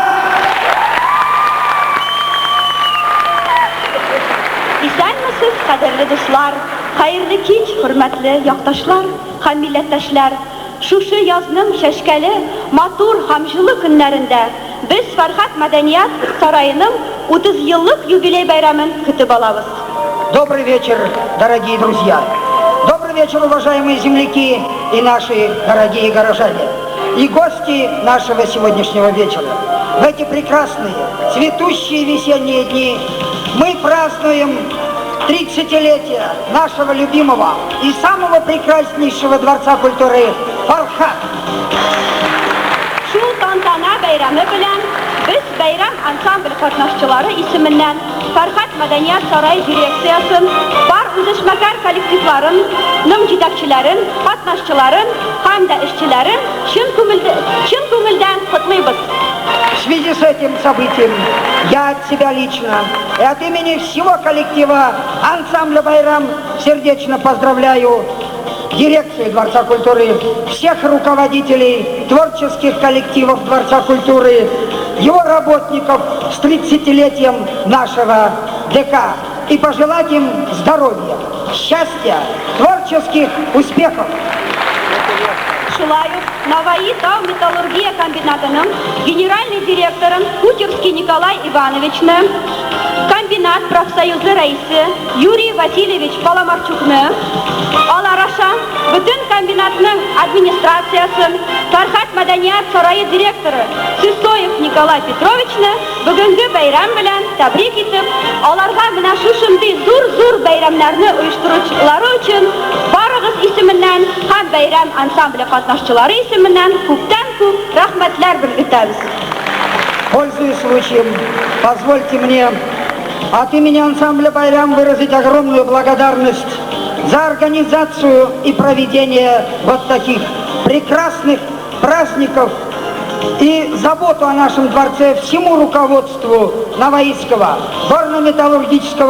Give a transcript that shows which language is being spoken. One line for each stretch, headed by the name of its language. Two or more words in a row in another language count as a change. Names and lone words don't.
Tatar: Исәнмесез, кадерле дуслар, хәерле кич, хөрмәтле якташлар һәм милләттәшләр. Шушы язның шәшкәле, матур һәм җылы көннәрендә без Фархат мәдәният сараеның 30 еллык юбилей бәйрәмен көтеп алабыз.
Russian: Добрый вечер, дорогие друзья. Добрый вечер, уважаемые земляки и наши дорогие горожане. И гости нашего сегодняшнего вечера. В эти прекрасные, цветущие весенние дни мы празднуем 30-летие нашего любимого и самого прекраснейшего Дворца культуры «Фархат».
Tatar: Шул тантана бәйрәме белән без бәйрәм ансамбль катнашчылары исеменнән Фархат мәдәният сарай дирекциясын, бар үзешмәкәр коллективларын, җитәкчеләрен, катнашчыларын һәм дә эшчеләрен чын күңелдән котлыйбыз.
Russian: В связи с этим событием я от себя лично и от имени всего коллектива ансамбля «Байрам» сердечно поздравляю дирекции Дворца культуры, всех руководителей творческих коллективов Дворца культуры, его работников с 30-летием нашего ДК и пожелать им здоровья, счастья, творческих успехов.
Tatar: Шулай ук Navoiy Tau металлургия комбинатының генеральный директорын Кутерский Николай Ивановичны, комбинат профсоюзы рәисе Юрий Васильевич Паламарчукны, алар аша бүтән комбинатның администрациясын, Фәрхәт мәдәният сарайы директоры Сысоев Николай Петровичны бүгенге бәйрәм белән тәбрик итеп, аларга менә шушындый зур бәйрәмнәрне оештыручылары өчен барыгыз исеменнән һәм бәйрәм ансамбле катнашчылары исеменнән күптән-күп рәхмәтләр белдерәбез.
Russian: Пользуясь случаем, позвольте мне от имени ансамбля «Байрам» выразить огромную благодарность за организацию и проведение вот таких прекрасных праздников и заботу о нашем дворце всему руководству Navoiyского горно-металлургического